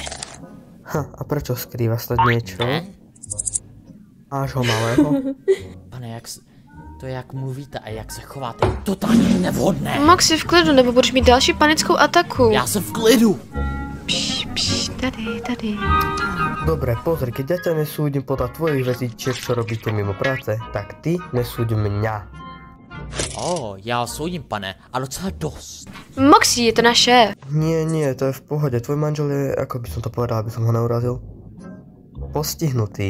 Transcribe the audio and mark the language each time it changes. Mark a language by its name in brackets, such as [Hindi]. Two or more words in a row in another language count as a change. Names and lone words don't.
[Slovak] A prečo skrýva snad niečo? Máš ho malého? [Czech] Pane, to je jak mluvíte a jak se chováte, je totálně nevhodné. Moxie v klidu, nebo budeš mít další panickou ataku. Já jsem v klidu. Tady. [Slovak] Dobre, pozri, keď ja ťa nesúdim podľa tvojich vecičiek, čo robíte mimo práce, tak ty nesúď mňa. [Czech] Já soudím, pane, a docela dost. Moxie, je to naše. [Slovak] Nie, to je v pohode. Tvoj manžel je, ako by som to povedal, aby som ho neurazil, postihnutý.